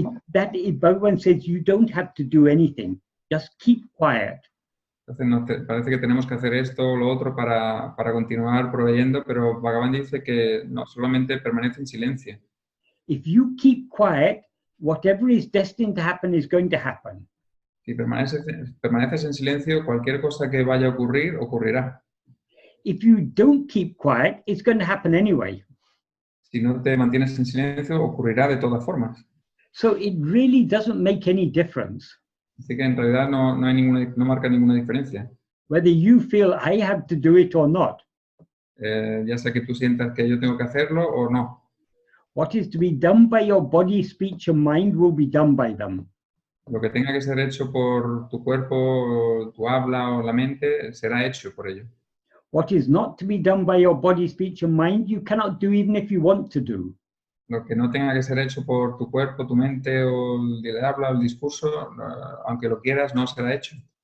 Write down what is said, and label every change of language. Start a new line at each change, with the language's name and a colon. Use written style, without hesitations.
English: Bhagavan says you don't have to do anything, just keep quiet.
Spanish: Entonces parece que tenemos que hacer esto o lo otro para continuar proveyendo, pero Bhagavan dice que no, solamente permanece en silencio.
English: If you keep quiet, whatever is destined to happen is going to happen.
Spanish: Si permaneces en silencio, cualquier cosa que vaya a ocurrir, ocurrirá.
English: If you don't keep quiet, it's going to happen anyway.
Spanish: Si no te mantienes en silencio, ocurrirá de todas formas.
English: So it really doesn't make any difference
Spanish: Así que en realidad no marca ninguna diferencia.
English: whether you feel I have to do it or not.
Spanish: Ya sea que tú sientas que yo tengo que hacerlo o no.
English: What is to be done by your body, speech, and mind will be done by them.
Spanish: Lo que tenga que ser hecho por tu cuerpo, tu habla o la mente, será hecho por ello.
English: What is not to be done by your body, speech, and mind, you cannot do even if you want to do.
Spanish: Lo que no tenga que ser hecho por tu cuerpo, tu mente o el habla o el discurso, aunque lo quieras, no será hecho.